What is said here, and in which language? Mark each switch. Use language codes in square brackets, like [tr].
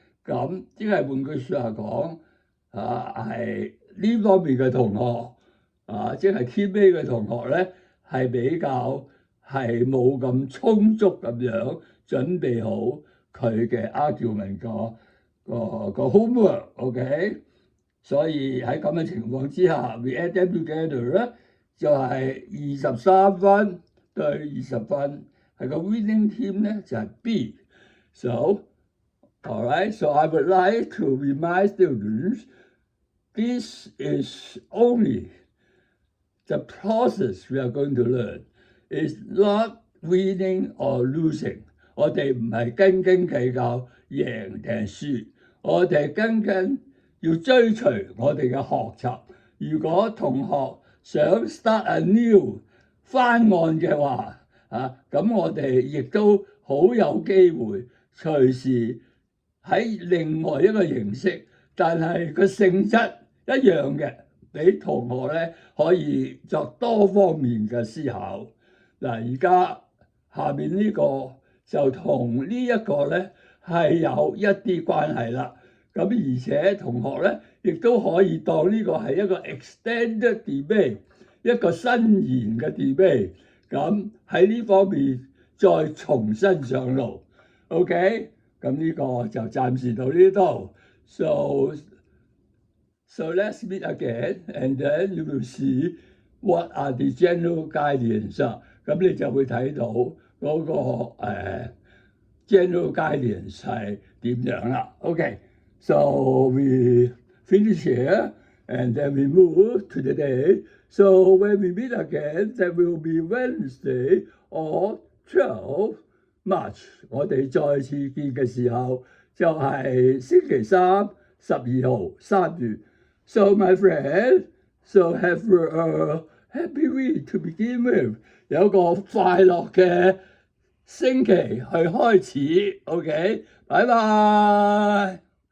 [yue] 咁即係換句説話講係呢方面嘅同學即係 Team A 嘅同學咧係比較係冇咁充足咁樣準備好佢嘅 argument 個 homework，OK？所以喺咁嘅情況之下 ， [en] we add them together [yue] 咧就係23分對20分，係個 winning team 咧就係 B。 [en] So all right, so I would like to remind students, this is only the process we are going to learn. It's not winning or losing。 [yue] 我哋唔係斤斤計較贏定輸，我哋斤要追隨我哋嘅學習。如果同學想 [en] start anew [yue] 翻案嘅話，咁我哋亦都好有機會隨時喺另外一個形式，但係個性質一樣嘅，俾同學咧可以作多方面嘅思考。嗱，而家下面呢個就同呢一個咧係有一啲關係啦。咁而且同學咧亦都可以當呢個係一個 extended debate， 一個伸延嘅 debate。咁喺呢方面再重新上路。 OK， 咁呢個就暫時到呢度。 [en] So let's meet again, and then you will see what are the general guidance。 [yue] 咁你就會睇到嗰個general guidance 係點樣啦。 [en] OK， so we finish here, and then we move to the day. So when we meet again, that will be Wednesday or 12 March。 [yue] 我哋再次見嘅時候就係星期三12號3月。 [en] So my friend, so have a happy week to begin with。 [yue] 有個快樂嘅星期去開始。OK，拜拜。